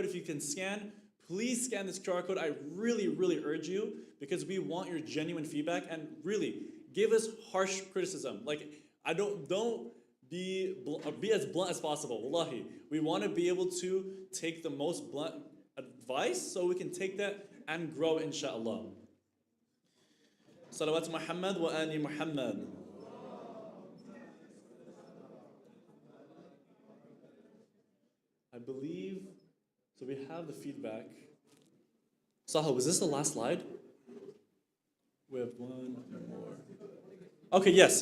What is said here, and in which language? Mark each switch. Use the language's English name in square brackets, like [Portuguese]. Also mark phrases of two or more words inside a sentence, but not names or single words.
[English] If you can scan, please scan this QR code. I really, really urge you, because we want your genuine feedback, and really give us harsh criticism. Like, don't be as blunt as possible. Wallahi, we want to be able to take the most blunt advice so we can take that and grow, [Arabic] إن شاء الله. صلوات محمد وآل محمد. [English] I believe, so we have the feedback. Saha, was this the last slide? We have one more. Okay, yes.